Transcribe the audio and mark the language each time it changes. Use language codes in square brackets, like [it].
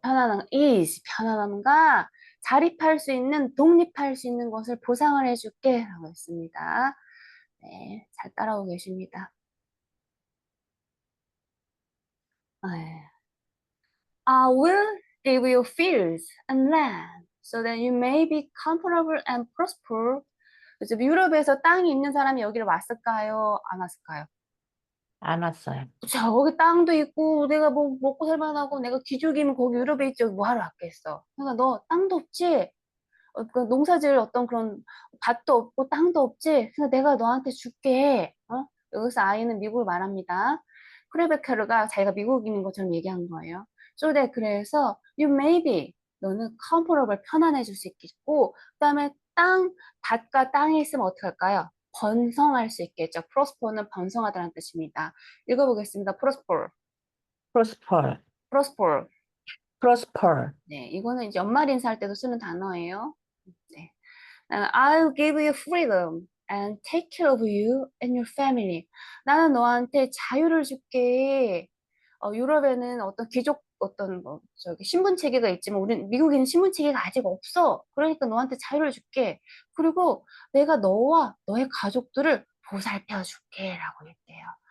[ko] 편안함과 자립할 수 있는, 독립할 수 있는 것을 보상을 해줄게. 라고 했습니다. 네, 잘 따라오고 계십니다. 네. [en] I will give you fields and land so that you may be comfortable and prosper. [ko] 그래서 유럽에서 땅이 있는 사람이 여기를 왔을까요? 안 왔을까요? 안 왔어요. 그쵸. 거기 땅도 있고, 내가 뭐 먹고 살만하고, 내가 기죽이면 거기 유럽에 있지, 여기 뭐 하러 왔겠어. 그러니까 너 땅도 없지? 그 농사지을 어떤 그런 밭도 없고 땅도 없지? 그래서 내가 너한테 줄게. 여기서 아이는 미국을 말합니다. 크레베케르가 자기가 미국인인 것처럼 얘기한 거예요. 그래서 [en] you may be [ko] 너는 comfortable 편안해질 수 있겠고 그다음에 밭과 땅이 있으면 어떻게 할까요? 번성할 수 있겠죠. prosper는 번성하다는 뜻입니다. 읽어보겠습니다. [en] prosper, prosper. prosper. [ko] 네, 이거는 이제 연말 인사할 때도 쓰는 단어예요. 네. [en] I'll give you freedom and take care of you and your family. [ko] 나는 너한테 자유를 줄게. 유럽에는 어떤 귀족 어떤 뭐 저기 신분 체계가 있지만 우리 미국에는 신분 체계가 아직 없어. 그러니까 너한테 자유를 줄게. 그리고 내가 너와 너의 가족들을 보살펴 줄게라고 했대요.